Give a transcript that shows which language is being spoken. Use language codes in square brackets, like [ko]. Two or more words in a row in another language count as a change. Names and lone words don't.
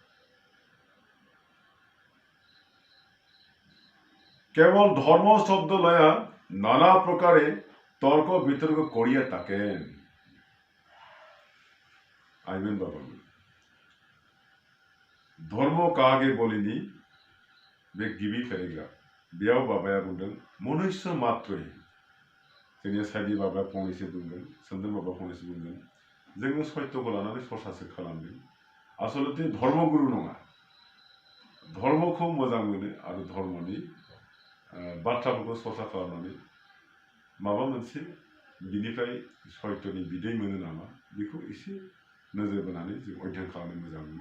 [bn] কেবল ধর্ম শব্দ লয়া নানা প্রকারে তর্ক বিতর্ক করিয়া থাকেন। আইবেন বাবা, ধর্ম কাকে বলিনি [brx] बे गिबि पेरेग्राफ बेयाव बाबाया बुंदों मनुष्य मात्रयै। जोंनि साइदि बाबाया फंनैसो बुंगोन, सोमदोन बाबा फंनैसो बुंगोन। जोङो सत्यखौ लानानै सरसासो खालामदों। आसलते धर्मगुरु नङा। धर्मखौ मोजां मोनो आरो धर्मनि बाथ्राफोरखौ सरसा खालामनानै माबा मोनसे बिनिफ्राय सत्यनि बिदै मोनो नामा बेखौ एसे नोजोर बोनानै जों अध्ययन खालामनो मोजां मोनो।